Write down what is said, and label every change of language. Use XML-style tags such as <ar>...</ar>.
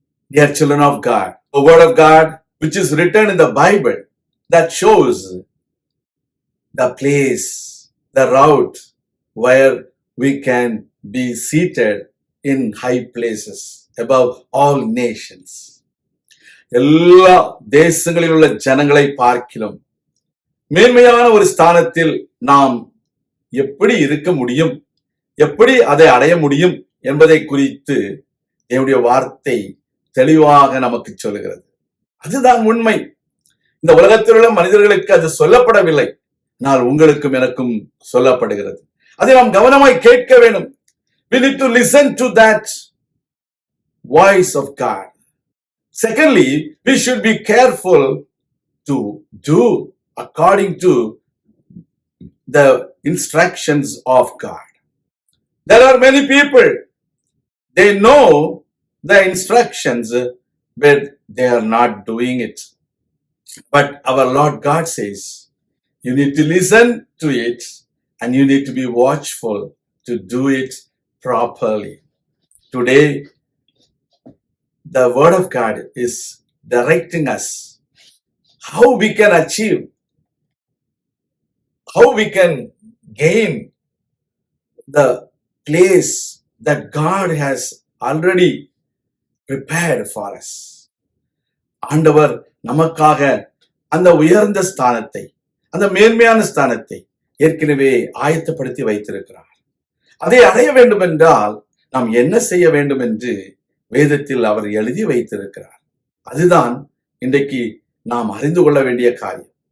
<en>Dear children of God, the word of God which is written in the Bible that shows the place, the route where we can be seated in high places above all nations.</en> <ta>எல்லா தேசங்களில் உள்ள ஜனங்களை பார்க்கிலும் மேன்மையான ஒரு ஸ்தானத்தில் நாம் எப்படி இருக்க முடியும், எப்படி அதை அடைய முடியும் என்பதை குறித்து என்னுடைய வார்த்தை தெளிவாக நமக்கு சொல்லுகிறது. அதுதான் உண்மை. இந்த உலகத்தில் உள்ள மனிதர்களுக்கு அது சொல்லப்படவில்லை, ஆனால் உங்களுக்கும் எனக்கும் சொல்லப்படுகிறது. அதை நாம் கவனமாய் கேட்க வேண்டும்.</ta> <en>We need to listen to that voice of God. Secondly, we should be careful to do according to the instructions of God. There are many people, they know the instructions, but they are not doing it. But our Lord God says, you need to listen to it and you need to be watchful to do it properly. Today, the word of God is directing us how we can achieve, how we can gain the place that God has already prepared for us.</en> <ta>ஆண்டவர் நமக்காக அந்த உயர்ந்த ஸ்தானத்தை, அந்த மேன்மையான ஸ்தானத்தை ஏற்கனவே ஆயத்தப்படுத்தி வைத்திருக்கிறார். அதை அடைய வேண்டும் என்றால் நாம் என்ன செய்ய வேண்டும் என்று வேதத்தில் அவர் எழுதி வைத்திருக்கிறார். அதுதான் இன்றைக்கு நாம் அறிந்து கொள்ள வேண்டிய காரியம்.</ta>